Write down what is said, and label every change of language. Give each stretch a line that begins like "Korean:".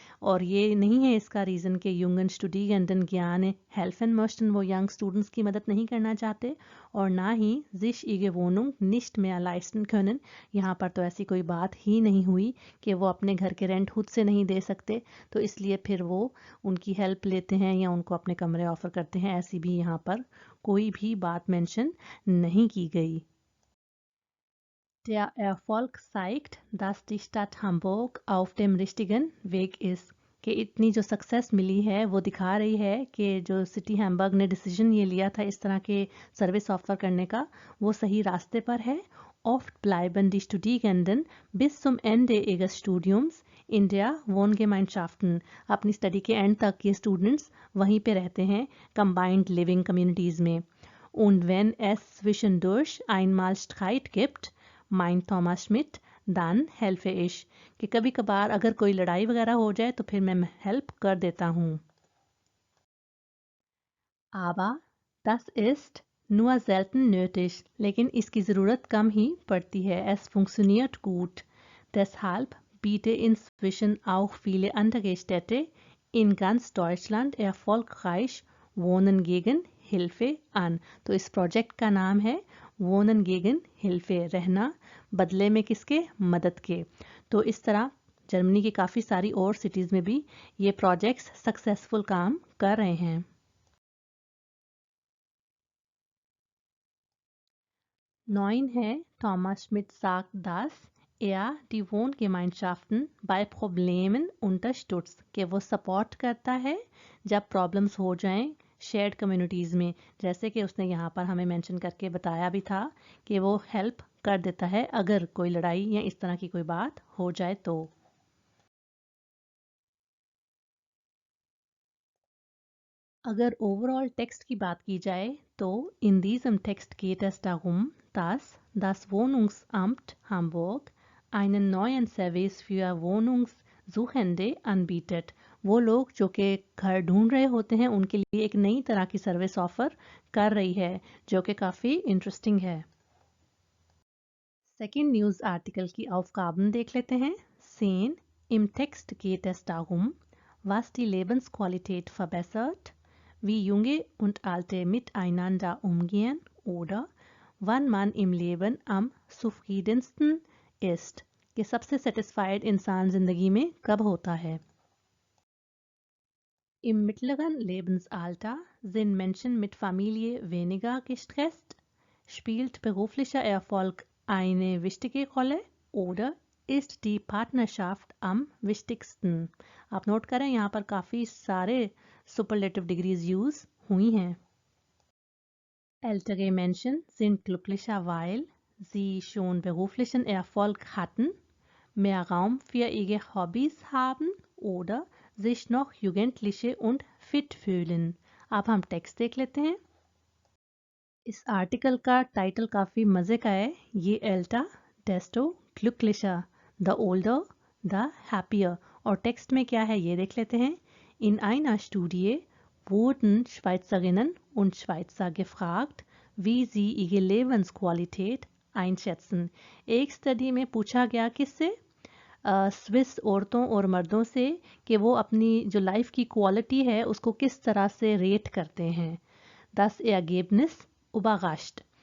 Hindi: और ये नहीं है इसका रीज़न कि युंगन स्टूडियंटन ज्ञान हेल्फन मर्स्टन वो यंग स्टूडेंट्स की मदद नहीं करना चाहते और ना ही
German: sich ihre Wohnung nicht mehr leisten können.
Hindi: यहाँ पर तो ऐसी कोई बात ही नहीं हुई कि वो अपने घर के रेंट खुद से नहीं दे सकते, तो इसलिए फिर वो उनकी हेल्प लेते हैं या उनको अपने कमरे ऑफर करते हैं. ऐसी भी यहाँ पर कोई भी बात मेंशन नहीं की गई.
German: Der Erfolg zeigt, dass die Stadt Hamburg auf dem richtigen Weg ist.
Hindi: कि इतनी जो सक्सेस मिली है वो दिखा रही है कि जो सिटी हैम्बर्ग ने डिसीजन ये लिया था इस तरह के सर्विस ऑफर करने का वो सही रास्ते पर है.
German: Oft bleiben die Studierenden bis zum Ende ihres Studiums in der Wohngemeinschaften.
Hindi: अपनी स्टडी के एंड तक ये स्टूडेंट्स वहीं पे रहते हैं कंबाइंड लिविंग कम्युनिटीज़ में.
German: Und wenn es zwischendurch einmal Streit gibt, meint Thomas Schmidt, dann helfe ich.
Hindi: कि कभी कभार अगर कोई लड़ाई वगैरह हो जाए तो फिर मैं हेल्प कर देता हूँ.
German: Aber das ist nur selten nötig.
Hindi: लेकिन इसकी ज़रूरत कम ही पड़ती है.
German: Es funktioniert gut. Deshalb biete inzwischen auch viele andere Städte in ganz Deutschland erfolgreich Wohnen gegen Hilfe an.
Hindi: तो इस प्रोजेक्ट का नाम है Wohnen gegen Hilfe, रहना बदले में किसके, मदद के. तो इस तरह जर्मनी की काफ़ी सारी और सिटीज़ में भी ये प्रोजेक्ट्स सक्सेसफुल काम कर रहे हैं. 9 है
German: Thomas Schmidt sagt, dass er die Wohngemeinschaften bei Problemen unterstützt,
Hindi: कि वो सपोर्ट करता है जब प्रॉब्लम्स हो जाएं शेयर्ड कम्युनिटीज़ में. जैसे कि उसने यहाँ पर हमें मेंशन करके बताया भी था कि वो हेल्प कर देता है अगर कोई लड़ाई या इस तरह की कोई बात हो जाए तो. अगर ओवरऑल टेक्स्ट की बात की जाए तो
German: in diesem Text geht es darum, dass das Wohnungsamt Hamburg einen neuen Service für Wohnungssuchende anbietet.
Hindi: वो लोग जो कि घर ढूंढ रहे होते हैं उनके लिए एक नई तरह की सर्विस ऑफर कर रही है जो कि काफ़ी इंटरेस्टिंग है. सेकेंड न्यूज़ आर्टिकल की Aufgaben देख लेते हैं. 10.
German: Im Text geht es darum, was die Lebensqualität verbessert, wie Junge und Alte miteinander umgehen oder wann man im Leben am zufriedensten ist.
Hindi: कि सबसे सेटिस्फाइड इंसान जिंदगी में कब होता है.
German: Im mittleren Lebensalter sind Menschen mit Familie weniger gestresst. Spielt beruflicher Erfolg eine wichtige Rolle oder ist die Partnerschaft am wichtigsten?
Hindi: आप note करें यहाँ पर काफ़ी सारे सुपरलेटिव डिग्रीज यूज़ हुई हैं.
German: Ältere Menschen sind glücklicher, weil sie schon beruflichen Erfolg hatten, mehr Raum für ihre Hobbys haben oder sich noch jugendliche und fit fühlen.
Hindi: अब हम टेक्स्ट देख लेते हैं। इस आर्टिकल का टाइटल काफ़ी मज़े का है। ये Elta डेस्टो ग्लुकलिशा,
English: The older the happier.
Hindi: और टेक्स्ट में क्या है ये देख लेते हैं।
German: In einer Studie wurden Schweizerinnen und Schweizer gefragt, wie sie ihre Lebensqualität einschätzen।
Hindi: एक स्टडी में पूछा गया किससे? स्विस औरतों और मर्दों से कि वो अपनी जो लाइफ की क्वालिटी है उसको किस तरह से रेट करते हैं।
German: Das Ergebnis überrascht।